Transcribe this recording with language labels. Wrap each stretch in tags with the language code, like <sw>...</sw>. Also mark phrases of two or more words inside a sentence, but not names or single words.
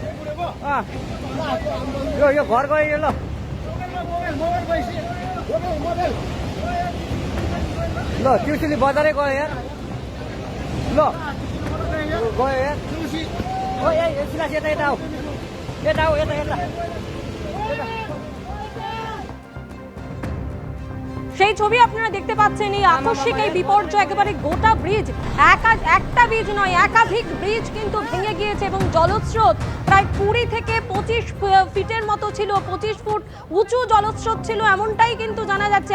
<ne>यो घर गयो यो ल ल त्रिशुली बजारै गयो यार ल गयो यार ओ यता यता आऊ यता आऊ यता</ne> <bn>সেই ছবি আপনারা দেখতে পাচ্ছেন। এই আকস্মিক এই বিপর্যয় একেবারে গোটা ব্রিজ, একটা ব্রিজ নয় একাধিক ব্রিজ কিন্তু ভেঙে গিয়েছে এবং জলস্রোত প্রায় 20 থেকে 25 ফিটের মতো ছিল, 25 ফুট উঁচু জলস্রোত ছিল এমনটাই কিন্তু জানা যাচ্ছে।</bn>